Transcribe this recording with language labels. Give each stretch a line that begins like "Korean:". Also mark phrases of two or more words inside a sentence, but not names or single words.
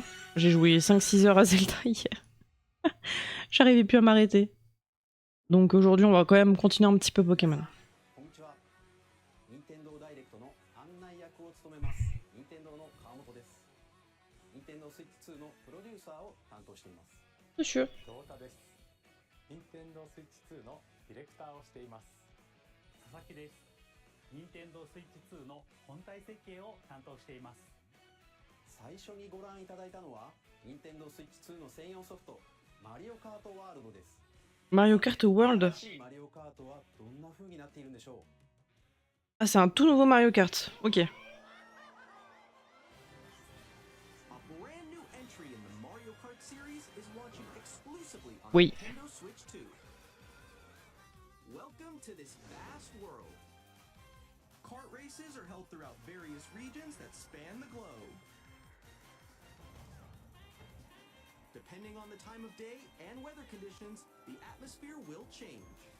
French: J'ai joué 5-6 heures à Zelda hier. J'arrivais plus à m'arrêter. Donc aujourd'hui, on va quand même continuer un petit peu Pokémon. Monsieur.
Japanese: 任天堂スイッチ2のディレクターをしています佐々木です任天堂スイッチ2の本体設計を担当しています最初にご覧いただいたのは任天堂スイッチ2の専用ソフトマリオカートワールドです
French: Mario Kart World. Ah, c'est un tout nouveau Mario Kart. Ok. Oui.
English: Welcome to this vast world. Kart races are held throughout various regions that span the globe. Depending on the time of day and weather conditions, the atmosphere will change.